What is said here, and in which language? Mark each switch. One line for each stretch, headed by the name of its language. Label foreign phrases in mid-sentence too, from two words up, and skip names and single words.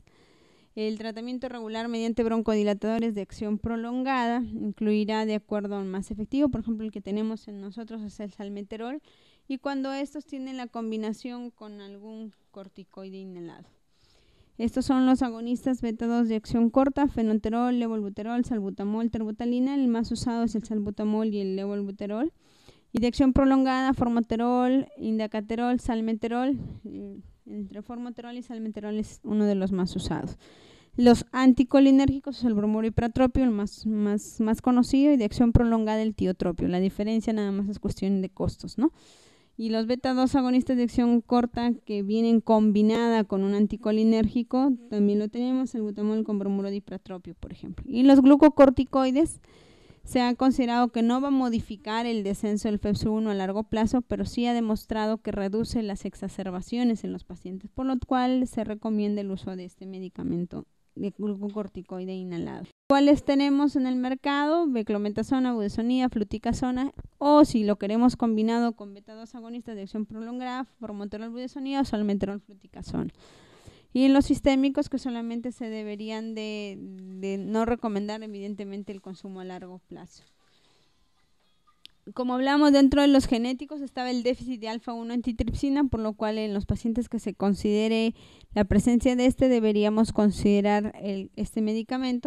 Spanish: El tratamiento regular mediante broncodilatadores de acción prolongada incluirá de acuerdo al más efectivo, por ejemplo el que tenemos en nosotros es el salmeterol, y cuando estos tienen la combinación con algún corticoide inhalado. Estos son los agonistas beta-2 de acción corta, fenoterol, levolbuterol, salbutamol, terbutalina. El más usado es el salbutamol y el levolbuterol. Y de acción prolongada, formoterol, indacaterol, salmeterol. Entre formoterol y salmeterol es uno de los más usados. Los anticolinérgicos es el bromuro y pratropio, el más conocido, y de acción prolongada el tiotropio. La diferencia nada más es cuestión de costos, ¿no? Y los beta-2 agonistas de acción corta que vienen combinada con un anticolinérgico, también lo tenemos, el butamol con bromuro de ipratropio, por ejemplo. Y los glucocorticoides, se ha considerado que no va a modificar el descenso del FeS1 a largo plazo, pero sí ha demostrado que reduce las exacerbaciones en los pacientes, por lo cual se recomienda el uso de este medicamento de glucocorticoide inhalado. ¿Cuáles tenemos en el mercado? Beclometasona, budesonida, fluticasona, o si lo queremos combinado con beta-2 agonistas de acción prolongada, formoterol, budesonida o salmeterol, fluticasona. Y en los sistémicos que solamente se deberían de no recomendar evidentemente el consumo a largo plazo. Como hablamos, dentro de los genéticos estaba el déficit de alfa-1 antitripsina, por lo cual en los pacientes que se considere la presencia de deberíamos considerar este medicamento.